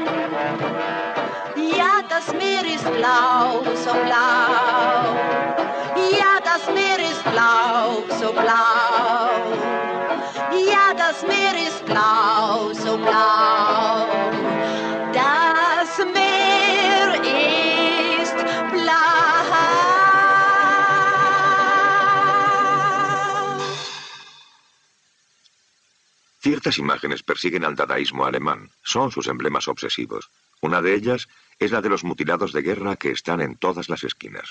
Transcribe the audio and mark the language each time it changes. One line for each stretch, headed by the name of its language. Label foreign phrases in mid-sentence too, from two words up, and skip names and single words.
German: Ja, das Meer ist blau, so blau. Ja, das Meer ist blau, so blau. Ja, das Meer ist blau, so blau. Das Meer ist blau.
Spanish: Ciertas imágenes persiguen al dadaísmo alemán. Son sus emblemas obsesivos. Una de ellas es la de los mutilados de guerra que están en todas las esquinas.